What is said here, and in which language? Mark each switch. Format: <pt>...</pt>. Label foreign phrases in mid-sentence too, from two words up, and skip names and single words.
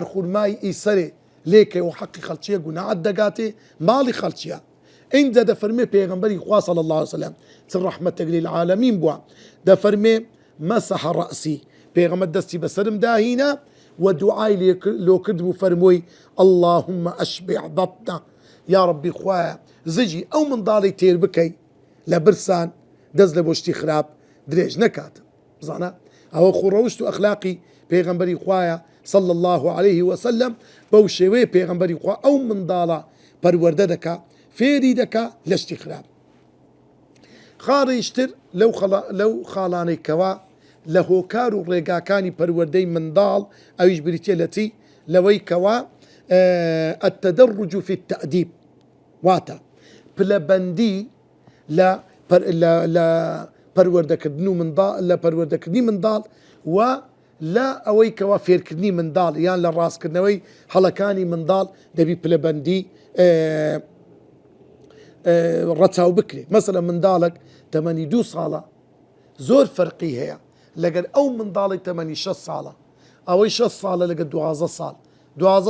<ckb>خورمای ئیسەرێ لێکەی و حەقی خەڵکیە گوناعت دەگاتێ ماڵی خەڵکیە اینجا دەفەرمێ پێغەمبەری خوا</ckb> <ar>صلی الله عليه وسلم</ar> <ckb>چ ڕەحمەتێک للعالەمین بووە دەفەرمێ</ckb> <ar>مسح رأسي</ar> <ckb>پێغەمبەر دەستی بەسرم داهینە و دوعای لۆ کرد و فەرمووی</ckb> <ar>اللهم أشبع بطنه</ar> <ckb>یا ربی خوایە زجی ئەو منداڵی تێر بکەی لە برسان دەست لە بۆشتی خراپ درێژ نەکاتە بزانە ئەوە خوڕەوشت و ئەخلاقی پێغەمبەری خوایە</ckb> <ar>صلى الله عليه وسلم</ar> <ckb>بەو شێوەیە پێغەمبەری خوا ئەو منداڵە پەروەردە دەکا فێری دەکا لە شتی خراپ خاڕیشتر لەو خاڵانەی کەوا لە هۆکار و ڕێگاکانی پەروەردەی منداڵ ئەویش بریتە لە چی لەوەی کەوا</ckb> <ar>التدرج في التأديب</ar> <ckb>واتە پلەبەندی لە پەروەردەکردنی منداڵ و لە ئەوەی کەوا فێرکردنی منداڵ یان لە ڕاستکردنەوەی هەڵەکانی منداڵ دەبی پلەبەندی ڕەچاو بکرێ مەسەلەن منداڵێک تەمەنی 2 ساڵە زۆر فەرقی هەیە لەگەر ئەو منداڵی تەمەنی 6 ساڵە ئەوەی 6 ساڵە لەگە 12 ساڵ 12</ckb>